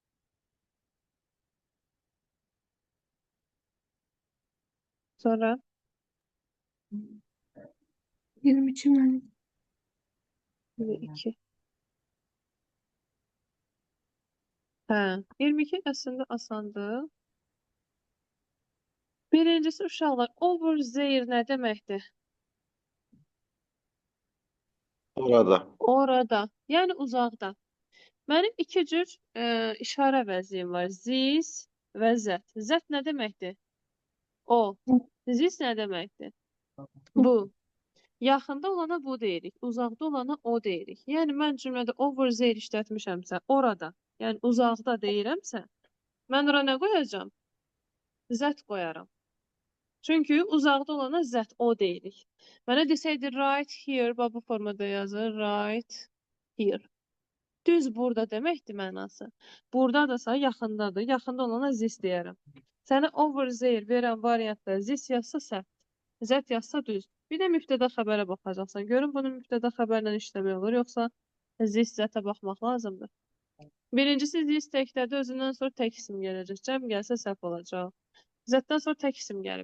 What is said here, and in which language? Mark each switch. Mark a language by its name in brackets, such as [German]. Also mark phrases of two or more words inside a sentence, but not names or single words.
[Azerbaijani] Sonra 22 mənim. 22. Hə, 22 əslində asandır. Birincisi uşaqlar, [English] over there [Azerbaijani] nə deməkdir? Orada. Orada, yəni uzaqda. Mənim iki cür işarə əvəzliyim var. This və that. That nə deməkdir? O. This nə deməkdir? Bu. Yaxında olana bu deyirik. Uzaqda olana o deyirik. Yəni mən cümlədə [English] over there [Azerbaijani] işlətmişəmsə, orada, yəni uzaqda deyirəmsə, mən ora nə qoyacağam? That qoyaram. Çünki uzaqda olana that, o deyirik. Mənə desəydi [English] right here, [Azerbaijani] bu formada yazır. [English] Right here. [Azerbaijani] Düz burada deməkdir mənası. Buradadırsa yaxındadır. Yaxında olana this deyərəm. Sənə [English] over there [Azerbaijani] verən variantda this yazsa səhv. Z yazsa düz. Bir də mübtəda xəbərə baxacaqsan. Görün bunun mübtəda xəbərlə işləmək olur, yoxsa this zətə baxmaq lazımdır. Birincisi this təkdədir, özündən sonra tək isim gələcək. Cəm gəlsə səhv olacaq. Zətdən sonra tək isim gəlib.